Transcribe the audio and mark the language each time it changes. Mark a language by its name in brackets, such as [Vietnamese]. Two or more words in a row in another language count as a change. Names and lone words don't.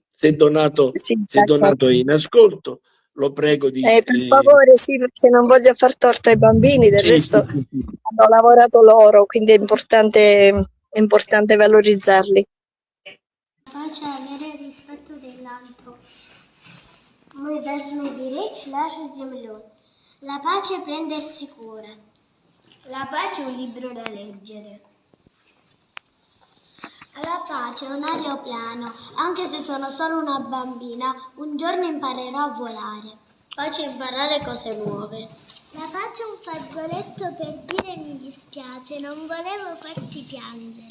[Italian] Se Donato è in ascolto, lo prego di... per favore, sì, perché non voglio far torto ai bambini, del resto hanno lavorato loro, quindi è è importante valorizzarli. La pace è avere il rispetto dell'altro. [Russian] Мы должны беречь нашу землю. [Italian] La pace è prendersi cura. La pace è un libro da leggere. La pace è un aeroplano, anche se sono solo una bambina, un giorno imparerò a volare. Pace è imparare cose nuove. La pace è un fazzoletto per dire mi dispiace, non volevo farti piangere.